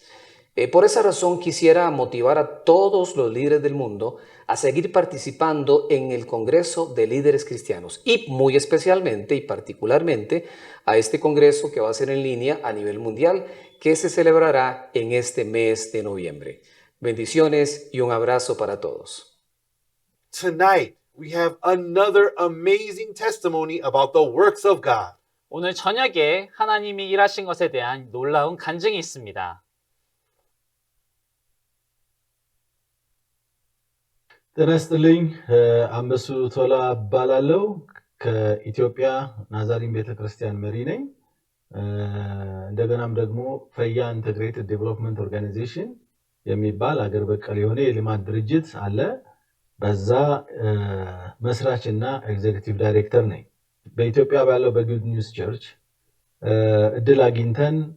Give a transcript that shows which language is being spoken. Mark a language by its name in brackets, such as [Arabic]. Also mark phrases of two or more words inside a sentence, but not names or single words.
[Spanish] Por esa razón quisiera motivar a todos los líderes del mundo a seguir participando en el Congreso de Líderes Cristianos y muy especialmente y particularmente a este congreso que va a ser en línea a nivel mundial que se celebrará en este mes de noviembre. Bendiciones y un abrazo para todos. [English] Tonight, we have another amazing testimony about the works of God. [Korean] 오늘 저녁에 하나님이 일하신 것에 대한 놀라운 간증이 있습니다. [Amharic] ጤና ይስጥልኝ። አንበሱ ቶላ እባላለሁ። ከኢትዮጵያ ናዛሪን ቤተክርስቲያን መሪ ነኝ። እንደገናም ደግሞ ፈያ ኢንተግሬትድ ዴቨሎፕመንት ኦርጋናይዜሽን የሚባል አገር በቀል የሆነ የልማት ድርጅት አለ። በዛ መስራችና [English] executive director [Amharic] ነኝ። በኢትዮጵያ ባለው በጉድ ኒውስ ቸርች እድል አግኝተን